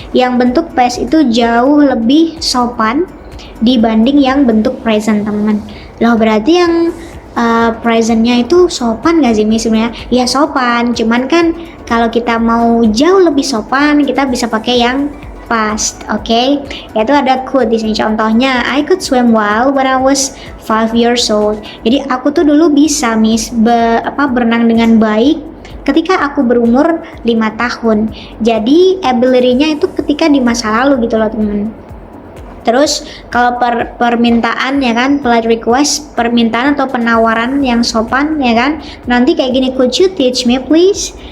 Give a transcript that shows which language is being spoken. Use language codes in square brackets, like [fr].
[id] Yang bentuk past itu jauh lebih sopan dibanding yang bentuk present teman. Loh berarti yang presentnya itu sopan gak sih sebenarnya? Ya sopan, cuman kan kalau kita mau jauh lebih sopan kita bisa pakai yang past, oke? Yaitu ada could di sini contohnya [en] I could swim well when I was 5 years old. [id] Jadi aku tuh dulu bisa berenang dengan baik ketika aku berumur 5 tahun. Jadi ability-nya itu ketika di masa lalu gitu loh teman. Terus kalau permintaan ya kan, polite request, permintaan atau penawaran yang sopan ya kan, nanti kayak gini, [en] could you teach me please?